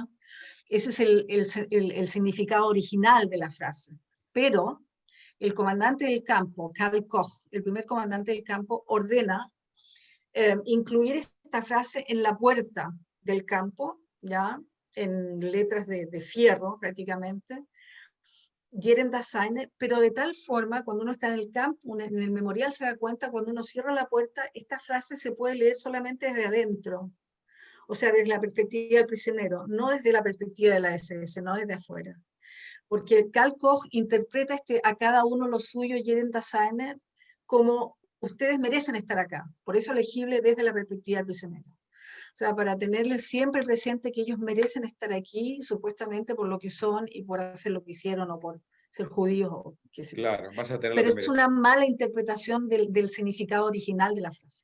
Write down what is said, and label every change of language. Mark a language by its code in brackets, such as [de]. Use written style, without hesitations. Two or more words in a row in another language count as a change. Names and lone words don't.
[es] Ese es el significado original de la frase. Pero el comandante del campo, Karl Koch, el primer comandante del campo, ordena incluir esta frase en la puerta del campo, ¿ya? En letras de fierro prácticamente, [de] Jedem das seine, [es] pero de tal forma, cuando uno está en el campo, en el memorial se da cuenta, cuando uno cierra la puerta, esta frase se puede leer solamente desde adentro. O sea, desde la perspectiva del prisionero, no desde la perspectiva de la SS, no desde afuera. Porque Karl Koch interpreta a cada uno lo suyo, [de] Jedem das seine, [es] como ustedes merecen estar acá. Por eso legible desde la perspectiva del prisionero. O sea, para tenerles siempre presente que ellos merecen estar aquí, supuestamente por lo que son y por hacer lo que hicieron o por ser judíos. O qué sé. Claro, vas a tener pero lo que es mereces. una mala interpretación del significado original de la frase.